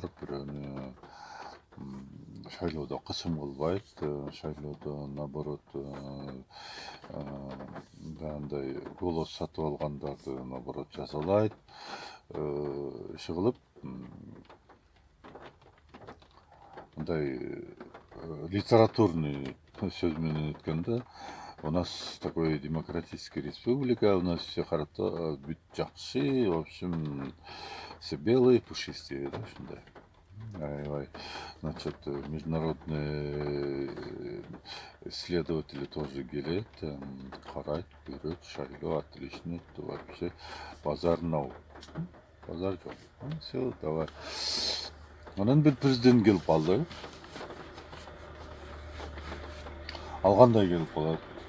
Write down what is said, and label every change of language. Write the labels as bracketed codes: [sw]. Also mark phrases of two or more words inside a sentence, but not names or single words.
[ky] Бирөөнү шайлоодо кысым кылбайт, шайлоодо наоборот андай голос сатып алгандарды наоборот жазалайт, иши кылып мындай литературный сөз менен өткөндө, [ru] у нас такой демократический республика, у нас все хорошо, [ky] бүт жакшы, [ru] в общем, все белые, пушистые, [ky] да, ушундай. Аябай, [ru] значит, международные исследователи тоже [ky] келет, карайт, көрөт, шайлоо [ru] отлично, вообще [ky] базар нау, базар жок. [ru] Все, давай. [ky] Анан бир президент келип калды. Ал кандай келип калат?